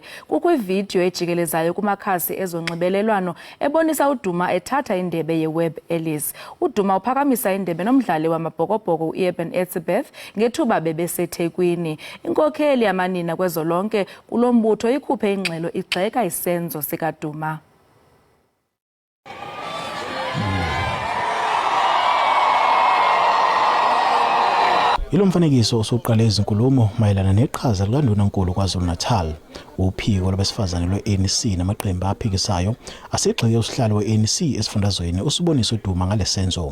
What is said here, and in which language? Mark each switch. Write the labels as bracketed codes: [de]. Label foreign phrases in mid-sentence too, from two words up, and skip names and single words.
[xh] Kukho ividiyo ejikelezayo kumakhasi ezonxibelelwano ebonisa uDuma ethatha indebe yeWeb Ellis. uDuma uphakamisa indebe nomdlali wamabhokobhoko uEben Etzebeth ngethuba bebeseThekwini. Inkokheli yamanina kwezolonke kulombutho ikhuphe ingxelo igxeka isenzo sikaDuma. [zu] Ilomfanekiso osuqala izinkulumo mayelana neqhaza likaNdunankulu KwaZulu-Natal. [xh] Uphiko lwabesifazane lwe-ANC namaqembu aphikisayo asigxeke usihlalo we-ANC esifundazweni uSiboniso Duma ngalesenzo.